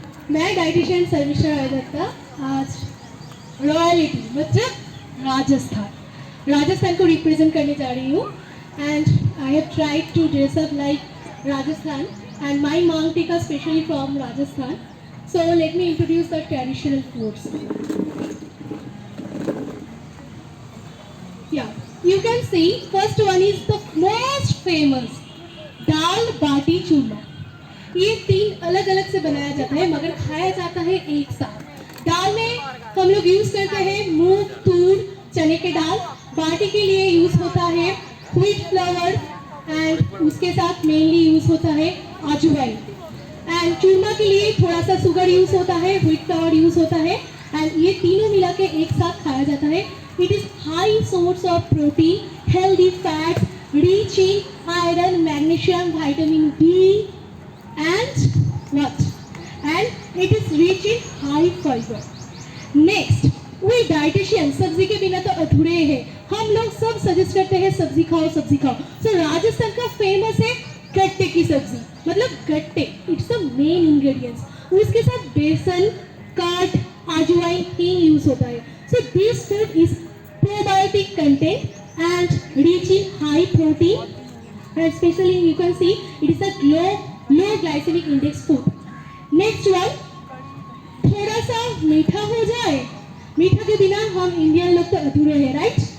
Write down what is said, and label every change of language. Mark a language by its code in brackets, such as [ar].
[hi] मैं डाइटिशियन सर्विशा दत्ता आज रॉयलिटी मतलब राजस्थान को रिप्रेजेंट करने जा रही हूँ। [en] And I have tried to dress up like Rajasthan and my maang tikka specially from Rajasthan. So let me introduce the traditional foods. Yeah, you can see first one is the most famous dal baati churma. [hi] ये 3 अलग अलग से बनाया जाता है मगर खाया जाता है एक साथ। दाल में हम लोग यूज करते हैं मूंग, तूर, चने के दाल। बाटी के लिए यूज होता है व्हीट फ्लावर एंड उसके साथ मेनली यूज होता है अजवाइन। एंड चूरमा के लिए थोड़ा सा शुगर यूज होता है, व्हीट फ्लावर यूज होता है एंड ये तीनों मिला के एक साथ खाया जाता है। [en] It is high source of protein, healthy fats, rich in iron, magnesium, vitamin B, and what? And it is rich in high fiber. Next, we dietitian [hi] सब्जी के बिना तो अधूरे हैं। हम लोग सब सजेस्ट करते हैं सब्जी खाओ, सब्जी खाओ। So राजस्थान का फेमस है गट्टे की सब्जी, मतलब गट्टे। [en] It's the main ingredients. [hi] उसके साथ बेसन, कर्ड, अजवाइन, हींग यूज होता है। [en] So this food is probiotic content and rich in high protein and especially you can see it is a low glycemic index food. Next one, [hi] थोड़ा सा मीठा हो जाए। मीठा के बिना हम इंडियन लोग तो अधूरे हैं, राइट?